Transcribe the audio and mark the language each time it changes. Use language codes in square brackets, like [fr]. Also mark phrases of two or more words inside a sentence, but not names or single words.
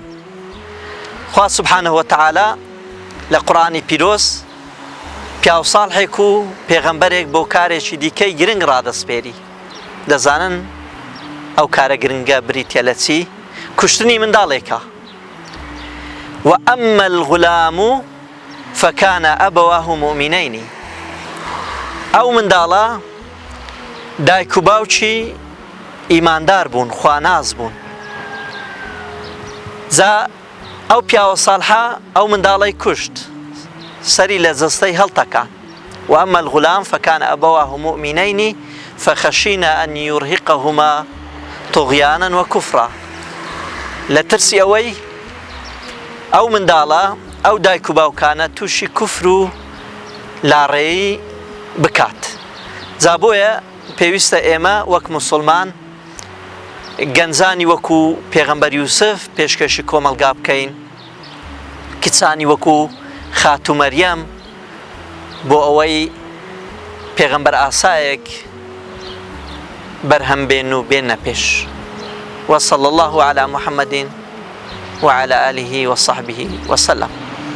[ckb] خوا [ar] سوبحانە وەتەعالا [ckb] لە قورئانی پیرۆز پیاو ساڵحێک و پێغەمبەرێک بۆ کارێکی دیکەی گرنگ ڕادەسپێری. دەزانن ئەو کارە گرنگە بریتە لە چی؟ کوشتنی منداڵێکە. [ar] وأما الغلام فكان أبواه مؤمنين. [ckb] ئەو منداڵە دایک و باوکی ئیماندار بوون، خواناز بوون. جا ئەو پیاوە ساڵحە ئەو منداڵەی کوشت، سەری لە جەستەی هەڵتەکان. [ar] وأما الغلام فكان أبواه مؤمنين فخشينا أن يرهقهما طغيانا وكفرا. [ckb] لە ترسی ئەوەی ئەو منداڵە ئەو دایک و باوکانە تووشی کوفر و لاڕێیی بکات. جا بۆیە پێویستە ئێمە وەک موسڵمان گەنجانی وەکو پێغەمبەر یوسف پێشکەشی کۆمەلگا بکەین، کچانی وەکو خاتوو مەریەم بۆ ئەوەی پێغەمبەر ئاسایەک بەرهەم بێن و بێنە پێش. [ar] وصلى الله على محمد وعلى آله وصحبه وسلم.